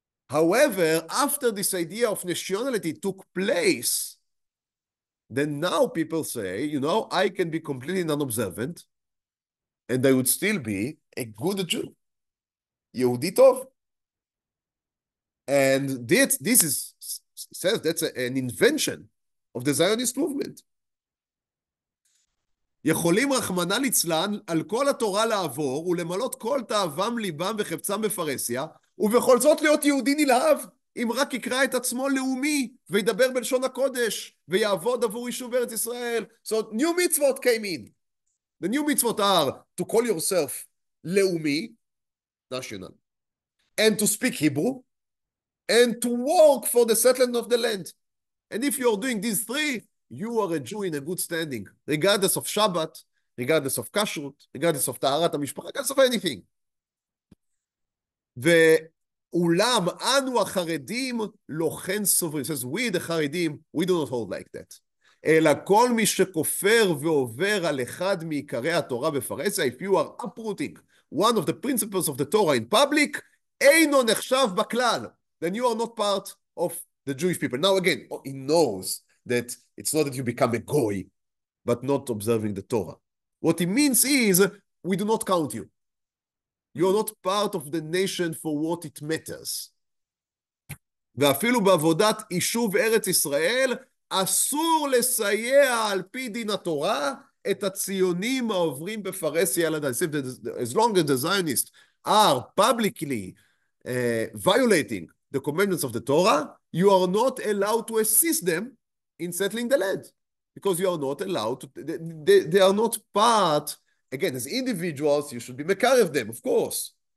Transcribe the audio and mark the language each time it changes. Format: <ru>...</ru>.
<en>However, after this idea of nationality took place, then now people say, I can be completely non-observant, and I would still be a good Jew. Yehudi Tov. And this says that's an invention of the Zionist movement.</en> <he>יכולים רחמנא ליצלן על כל התורה לעבור ולמלות כל תאוום ליבם וחפצם בפרהסיה, ובכל זאת להיות יהודי נלהב, אם רק יקרא את עצמו לאומי וידבר בלשון הקודש ויעבוד עבור יישוב ארץ ישראל.</he> <en>So new mitzvot came in. The new mitzvot are to call yourself לאומי, national, and to speak Hebrew, and to work for the settlement of the land. And if you're doing these three, you are a Jew in a good standing, regardless of Shabbat, regardless of kashrut, regardless of טהרת המשפחה, regardless of anything.</en> <he>ואולם אנו החרדים לא כן סוברים.</he> <en>It says, we the חרדים, we do not hold like that.</en> <he>אלא כל מי שכופר ועובר על אחד מעיקרי התורה בפרהסיה,</he> <en>if you are uprooting one of the principles of the Torah in public,</en> <he>אינו נחשב בכלל.</he> <en>Then you are not part of the Jewish people. Now again, he knows that it's not that you become a goy, but not observing the Torah. What he means is, we do not count you. You are not part of the nation for what it matters.</en> <he>ואפילו בעבודת יישוב ארץ ישראל, אסור לסייע על פי דין התורה את הציונים העוברים בפרהסיה על הדת.</he> <en>As long as the Zionists are publicly violating the commandments of the Torah, you are not allowed to assist them in settling the land. Because you are not allowed to, they are not part, again, as individuals, you should be mekarev them, of course.</en>